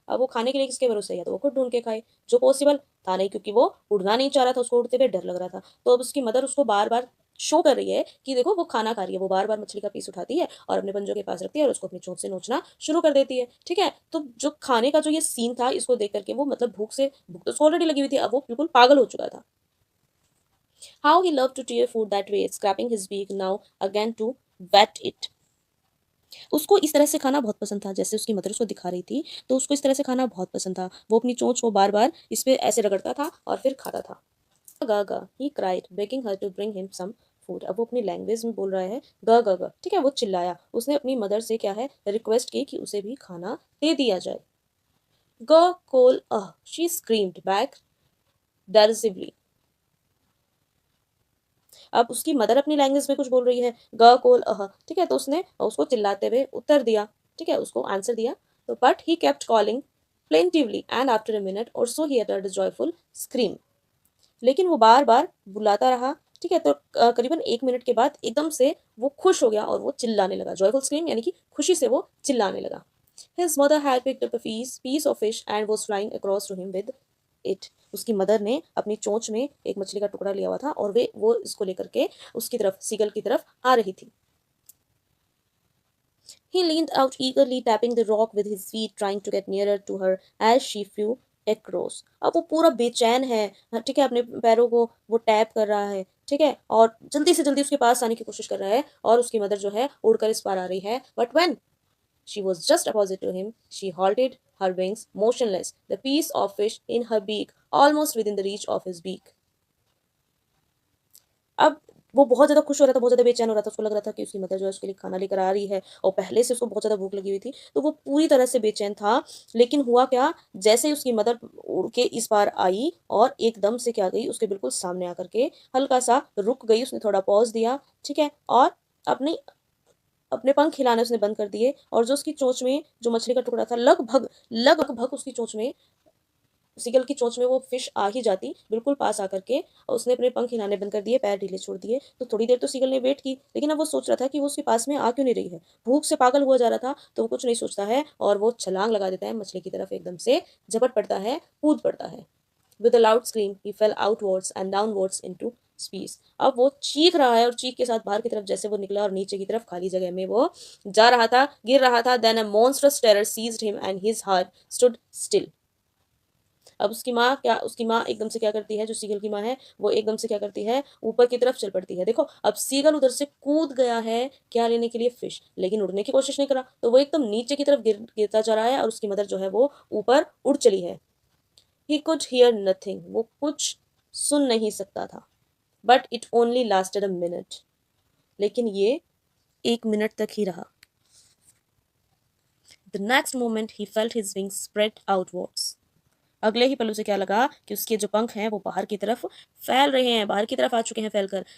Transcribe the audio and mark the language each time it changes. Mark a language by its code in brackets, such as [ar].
[hi] अब वो खाने के लिए किसके भरोसे है? तो वो खुद ढूंढ के खाए, जो पॉसिबल था नहीं, क्योंकि वो उड़ना नहीं चाह रहा था, उसको उड़ते हुए डर लग रहा था। तो अब उसकी मदर उसको बार बार शो कर रही है कि देखो वो खाना खा रही है। वो बार बार मछली का पीस उठाती है और अपने पंजों के पास रखती है और उसको अपनी चोंच से नोचना शुरू कर देती है। ठीक है, तो जो खाने का जो ये सीन था, इसको देख करके वो मतलब भूख तो उसको ऑलरेडी लगी हुई थी, अब वो बिल्कुल पागल हो चुका था। [en] How he loved to tear food that way, scraping his beak now again to wet it. [hi] उसको इस तरह से खाना बहुत पसंद था, जैसे उसकी मदर उसको दिखा रही थी, तो उसको इस तरह से खाना बहुत पसंद था। वो अपनी चोंच को बार-बार इस पे ऐसे रगड़ता था और फिर खाता था। [en] Ga ga he cried begging her to bring him some food. [hi] अब वो अपनी लैंग्वेज में बोल रहा है ग ग ग, ठीक है, वो चिल्लाया। उसने अपनी मदर से क्या है रिक्वेस्ट की कि उसे भी खाना दे दिया जाए। [en] ग कोल she screamed back derisively। [hi] अब उसकी मदर अपनी लैंग्वेज में कुछ बोल रही है ग कोल ठीक है, तो उसने उसको चिल्लाते हुए उत्तर दिया, ठीक है, उसको आंसर दिया। [en] तो but he kept calling plaintively and after a minute or so he uttered a joyful scream। [hi] लेकिन वो बार बार बुलाता रहा, ठीक है, तो करीबन 1 मिनट के बाद एकदम से वो खुश हो गया और वो चिल्लाने लगा। जॉयफुल स्क्रीम यानी कि खुशी से वो चिल्लाने लगा। [en] His mother had picked up a piece of fish and was flying across to him with it। [hi] उसकी मदर ने अपनी चोंच में एक मछली का टुकड़ा लिया हुआ था और वे वो इसको लेकर के उसकी तरफ सीगल की तरफ आ रही थी। [en] He leaned out eagerly, tapping the rock with his feet, trying to get nearer to her as she flew across। [hi] अब वो पूरा बेचैन है, हाँ, ठीक है, अपने पैरों को वो टैप कर रहा है, ठीक है, और जल्दी से जल्दी उसके पास आने की कोशिश कर रहा है और उसकी मदर जो है उड़कर इस पार आ रही है। [en] But when she was just opposite to him, she halted, her wings motionless, the piece of fish in her beak almost within the reach of his beak। [hi] अब वो बहुत ज़्यादा खुश हो रहा था, बहुत ज़्यादा बेचैन हो रहा था। उसको लग रहा था कि उसकी मदर जो है उसके लिए खाना लेकर आ रही है और पहले से उसको बहुत ज़्यादा भूख लगी हुई थी, तो वो पूरी तरह से बेचैन था। लेकिन हुआ क्या, जैसे ही उसकी मदर उड़ के इस पार आई और एकदम से क्या गई, उसके बिल्कुल सामने आकर के हल्का-सा रुक गई, उसने थोड़ा पॉज़ दिया, ठीक है? और अपनी अपने पंख हिलाने उसने बंद कर दिए और जो उसकी चोंच में जो मछली का टुकड़ा था, लगभग लगभग उसकी चोंच में, सीगल की चोंच में वो फिश आ ही जाती, बिल्कुल पास आकर के, और उसने अपने पंख हिलाने बंद कर दिए, पैर ढीले छोड़ दिए। तो थोड़ी देर तो सीगल ने वेट की, लेकिन अब वो सोच रहा था कि वो उसके पास में आ क्यों नहीं रही है। भूख से पागल हुआ जा रहा था, तो वो कुछ नहीं सोचता है और वो छलांग लगा देता है मछली की तरफ, एकदम से झपट पड़ता है, कूद पड़ता है। [en] With a loud scream, he fell outwards and downwards into space। [hi] अब वो चीख रहा है और चीख के साथ बाहर की तरफ जैसे वो निकला और नीचे की तरफ खाली जगह में वो जा रहा था, गिर रहा था। [en] Then a monstrous terror seized him and his heart stood still। [hi] अब उसकी माँ एकदम से क्या करती है, जो सीगल की माँ है, वो एकदम से क्या करती है, ऊपर की तरफ चल पड़ती है। देखो, अब सीगल उधर से कूद गया है क्या लेने के लिए, फिश, लेकिन उड़ने की कोशिश नहीं करा, तो वो एकदम नीचे की तरफ गिरता जा रहा है और उसकी मदर जो है वो ऊपर उड़ चली है। [en] He could hear nothing, [hi] वो कुछ सुन नहीं सकता था। [en] But it only lasted a minute। [hi] लेकिन ये 1 मिनट तक ही रहा। [en] The next moment he felt his wings spread outwards। [hi] अगले ही पल उसे क्या लगा कि उसके जो पंख हैं वो बाहर की तरफ फैल रहे हैं, बाहर की तरफ आ चुके हैं फैलकर।